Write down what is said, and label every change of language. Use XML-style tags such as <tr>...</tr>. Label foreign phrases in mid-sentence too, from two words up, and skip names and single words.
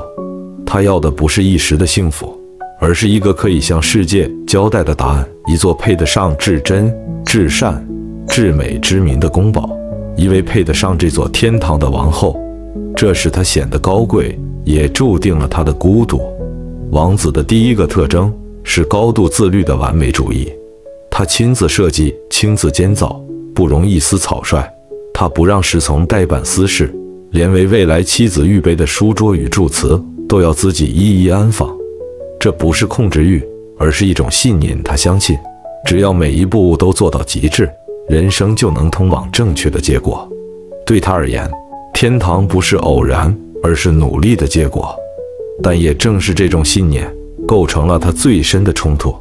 <zh>他要的不是一時的幸福，而是一個可以向世界交代的答案，一座配得上至真、至善、至美之名的宮堡，一位配得上這座天堂的王後。這使他顯得高貴，也注定了他的孤獨。王子的第一個特徵是高度自律的完美主義，他親自設計，親自監造，不容一絲草率。他不讓侍從代辦私事，連為未來妻子預備的書桌與祝詞都要自己一一安放。這不是控制欲，而是一種信念。他相信，只要每一步都做到極致，人生就能通往正確的結果。對他而言，天堂不是偶然，而是努力的結果。但也正是這種信念，構成了他最深的衝突。</zh>